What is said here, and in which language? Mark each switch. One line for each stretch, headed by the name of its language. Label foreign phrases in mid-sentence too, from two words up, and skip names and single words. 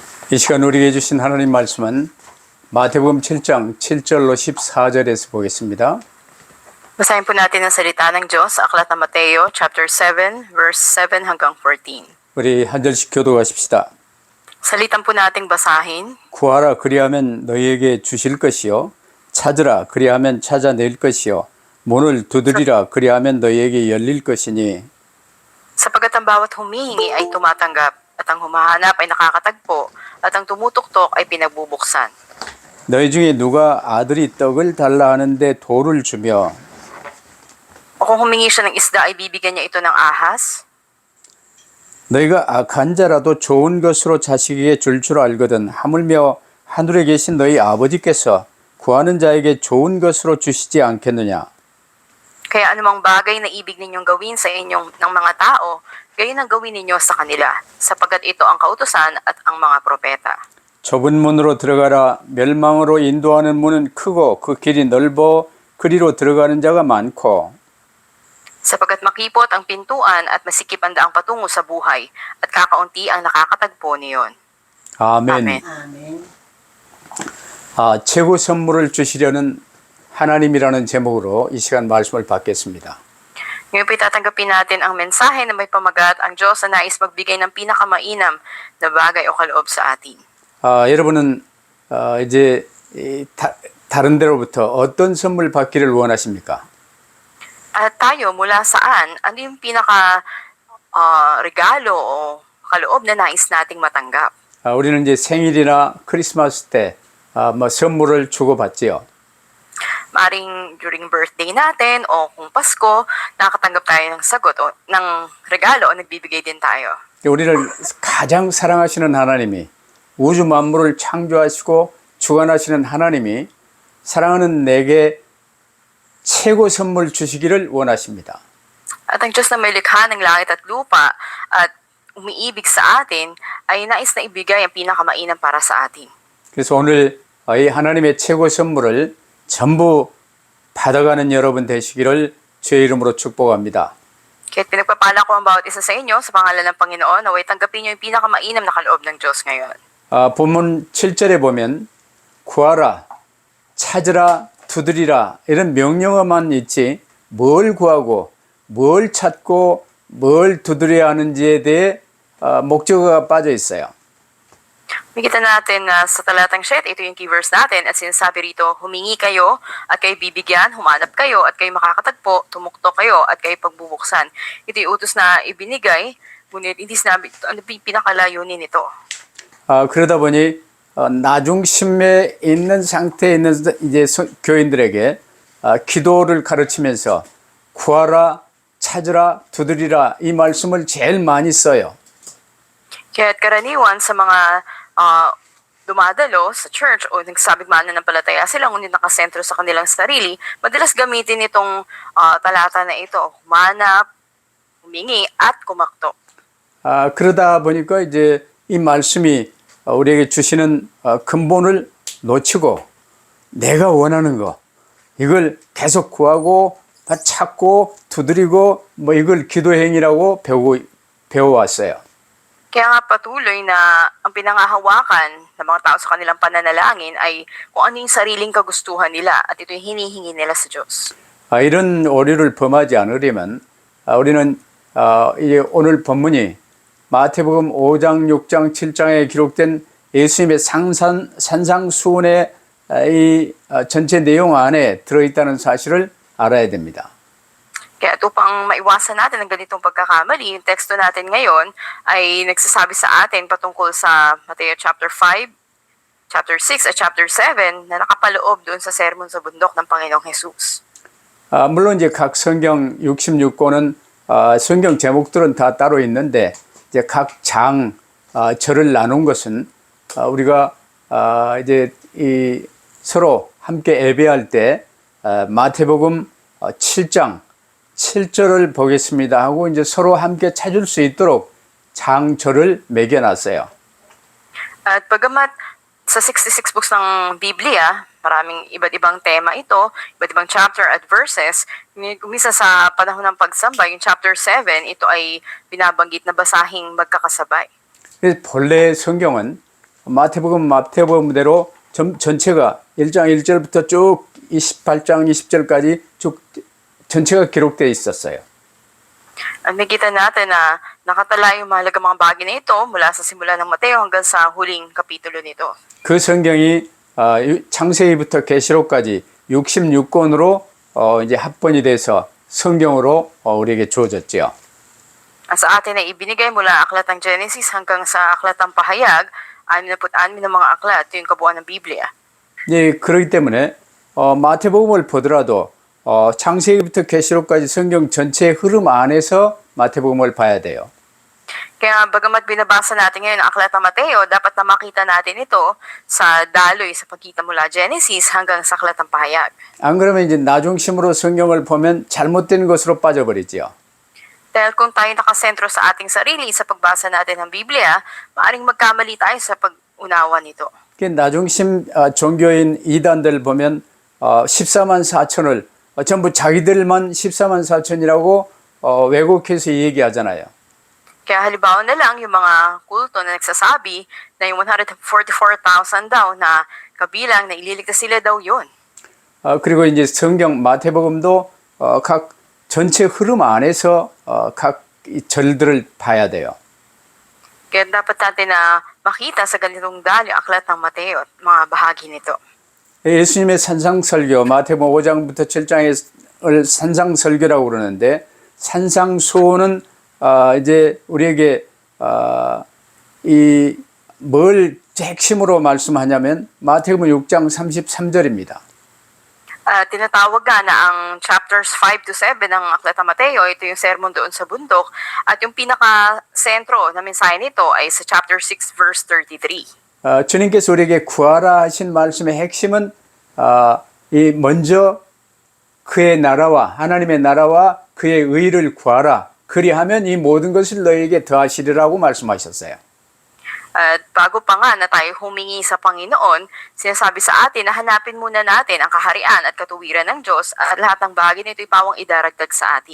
Korean: 이 시간 우리에게 주신 하나님 말씀은 마태복음 7장 7절로 14절에서 보겠습니다.
Filipino: Basahin po natin ang salita ng Diyos sa Aklat ng Mateo, chapter 7, verse 7 hanggang 14.
Korean: 우리 한 절씩 교도하십시다.
Filipino: Salitan po nating basahin.
Korean: 구하라 그리하면 너희에게 주실 것이요 찾으라 그리하면 찾아낼 것이요 문을 두드리라 그리하면 너희에게 열릴 것이니
Filipino: Sapagat ang bawat humihingi ay tumatanggap, at ang humahanap ay nakakatagpo, at ang tumutuktok ay pinagbubuksan.
Korean: 너희 중에 누가 아들이 떡을 달라 하는데 돌을 주며
Filipino: O kung humingi siya ng isda, ay bibigyan niya ito ng ahas?
Korean: 너희가 악한 자라도 좋은 것으로 자식에게 줄 알거든 하물며 하늘에 계신 너희 아버지께서 구하는 자에게 좋은 것으로 주시지 않겠느냐.
Filipino: Kaya anumang bagay na ibig ninyong gawin sa inyong ng mga tao, gayon ang gawin ninyo sa kanila, sapagat ito ang kautusan at ang mga propeta.
Korean: 좁은 문으로 들어가라. 멸망으로 인도하는 문은 크고 그 길이 넓어 그리로 들어가는 자가 많고
Filipino: Sapagat makipot ang pintuan at masikip ang daang patungo sa buhay, at kakaunti ang nakakatagpo niyon.
Korean: 아멘.
Filipino: Amen.
Korean: 최고 선물을 주시려는 하나님이라는 제목으로 이 시간 말씀을 받겠습니다.
Filipino: Ngayon po tatanggapin natin ang mensahe na may pamagat, ang Diyos na nais magbigay ng pinakamainam na bagay o kaloob sa atin.
Korean: 여러분은 이제 다른 데로부터 어떤 선물 받기를 원하십니까?
Filipino: At tayo, mula saan? Ano yung regalo o kaloob na nais nating matanggap?
Korean: 우리는 이제 생일이나 크리스마스 때 선물을 주고받지요.
Filipino: Maring
English: during birthday
Filipino: natin o kung Pasko, nakakatanggap tayo ng sagot o ng regalo o nagbibigay din tayo.
Korean: 우리를 가장 사랑하시는 하나님이 우주 만물을 창조하시고 주관하시는 하나님이 사랑하는 내게 최고 선물 주시기를 원하십니다.
Filipino: At ang Diyos na may likha ng langit at lupa at umiibig sa atin ay nais na ibigay ang pinakamainam para sa atin.
Korean: 그래서 오늘 이 하나님의 최고 선물을 전부 받아가는 여러분 되시기를 주의 이름으로 축복합니다.
Filipino: Kaya't pinagpapala ko ang bawat isa sa inyo sa pangalan ng Panginoon, naway tanggapin niyo yung pinakamainam na kaloob ng Diyos ngayon.
Korean: 본문 7절에 보면 구하라, 찾으라, 두드리라 이런 명령어만 있지 뭘 구하고 뭘 찾고 뭘 두드려야 하는지에 대해 목적어가 빠져 있어요.
Filipino: Makita natin na sa talatang 7, ito yung
English: key verse
Filipino: natin at sinasabi rito, humingi kayo at kayo bibigyan, humanap kayo at kayo makakatagpo, tumuktok kayo at kayo pagbubuksan. Ito yung utos na ibinigay, ngunit hindi sinabi ano pinakalayunin nito.
Korean: 그러다 보니 나중심에 있는 상태에 있는 이제 교인들에게 기도를 가르치면서 구하라, 찾으라, 두드리라 이 말씀을 제일 많이 써요.
Filipino: Kaya't karaniwan sa mga dumadalo sa church o nagsabing mananampalataya sila ngunit nakasentro sa kanilang sarili, madalas gamitin itong talata na ito, humanap, humingi at kumakto.
Korean: 그러다 보니까 이제 이 말씀이 우리에게 주시는 근본을 놓치고 내가 원하는 거 이걸 계속 구하고 찾고 두드리고 뭐 이걸 기도 행위라고 배워왔어요.
Filipino: Kaya nga patuloy na ang pinangahawakan ng mga tao sa kanilang pananalangin ay kung ano yung sariling kagustuhan nila at ito yung hinihingi nila sa Diyos.
Korean: 이런 오류를 범하지 않으려면 우리는 이제 오늘 본문이 마태복음 5장, 6장, 7장에 기록된 예수님의 산상수훈의 이 전체 내용 안에 들어있다는 사실을 알아야 됩니다.
Filipino: Kaya upang maiwasan natin ang ganitong pagkakamali, yung teksto natin ngayon ay nagsasabi sa atin patungkol sa Mateo chapter 5, chapter 6 at chapter 7 na nakapaloob doon sa sermon sa bundok ng Panginoong Jesus.
Korean: 물론 이제 각 성경 66권은 성경 제목들은 다 따로 있는데 이제 각 장 절을 나눈 것은 우리가 이제 이 서로 함께 예배할 때 마태복음 7장 7절을 보겠습니다 하고 이제 서로 함께 찾을 수 있도록 장절을 매겨놨어요.
Filipino: At bagamat sa 66 books ng Biblia, maraming iba't ibang tema ito, iba't ibang chapter at verses, kumisa sa panahon ng pagsamba, yung chapter 7, ito ay binabanggit na basahing magkakasabay.
Korean: 본래 성경은 마태복음대로 전체가 1장 1절부터 쭉 28장 20절까지 쭉 전체가 기록되어 있었어요.
Filipino: At makita natin na nakatala yung mahalagang mga bagay na ito mula sa simula ng Mateo hanggang sa huling kapitulo nito.
Korean: 그 성경이 창세기부터 계시록까지 66권으로 이제 합본이 돼서 성경으로 우리에게 주어졌죠.
Filipino: Sa atin ay ibinigay mula aklat ng Genesis hanggang sa aklat ng Pahayag, 66 na mga aklat, ito yung kabuuan ng Biblia.
Korean: 예, 그렇기 때문에 마태복음을 보더라도 창세기부터 계시록까지 성경 전체의 흐름 안에서 마태복음을 봐야 돼요.
Filipino: Kaya bagamat binabasa natin ngayon ang aklat ng Mateo, dapat na makita natin ito sa daloy sa pagkita mula Genesis hanggang sa aklat ng Pahayag.
Korean: 안 그러면 이제 나중심으로 성경을 보면 잘못된 것으로 빠져버리죠.
Filipino: Dahil kung tayo nakasentro sa ating sarili sa pagbasa natin ng Biblia, maaring magkamali tayo sa pag-unawa nito.
Korean: 나중심 종교인 이단들 보면 14만 4천을 전부 자기들만 14만 4천이라고 왜곡해서 얘기하잖아요.
Filipino: Kaya halimbawa na lang yung mga kulto na nagsasabi na yung 144,000 daw na kabilang na ililigtas sila daw yun.
Korean: 그리고 이제 성경 마태복음도 각 전체 흐름 안에서 각 절들을 봐야 돼요.
Filipino: Kaya dapat natin na makita sa ganitong daloy aklat ng Mateo at mga bahagi nito.
Korean: 예수님의 산상설교 마태복음 5장부터 7장을 산상설교라고 그러는데 산상수호는 이제 우리에게 이 뭘 핵심으로 말씀하냐면 마태복음 6장 33절입니다.
Filipino: Tinatawag nga na ang chapters 5 to 7 ng aklat ng Mateo, ito yung sermon doon sa bundok, at yung pinaka-sentro na mensahe nito ay sa chapter 6 verse 33.
Korean: 주님께서 우리에게 구하라 하신 말씀의 핵심은 이 먼저 그의 나라와 하나님의 나라와 그의 의를 구하라. 그리하면 이 모든 것을 너희에게 더하시리라고 말씀하셨어요.
Filipino: At bago pa nga na tayo humingi sa Panginoon, sinasabi sa atin na hanapin muna natin ang kaharian at katuwiran ng Diyos at lahat ng bagay nito ay pawang idaragdag sa atin.